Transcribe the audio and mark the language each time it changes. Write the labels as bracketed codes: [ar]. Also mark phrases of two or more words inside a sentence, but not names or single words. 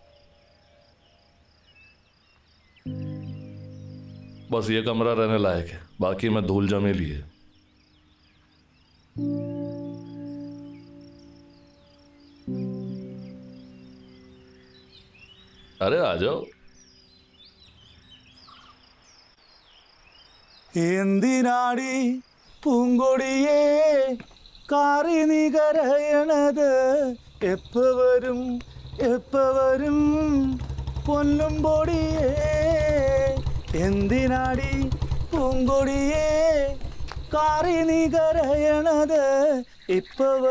[hi] बस ये कमरा रहने लायक है, बाकी मैं धूल जमेली है। अरे आ जाओ। [ml] എന്തിനാടി പൂങ്കൊടിയേ കാറി നീ കരയണത് എപ്പ വരും പൊന്നും പൊടിയേ എന്തിനാടി പൂങ്കൊടിയേ കാറി നീ കരയണത് എപ്പ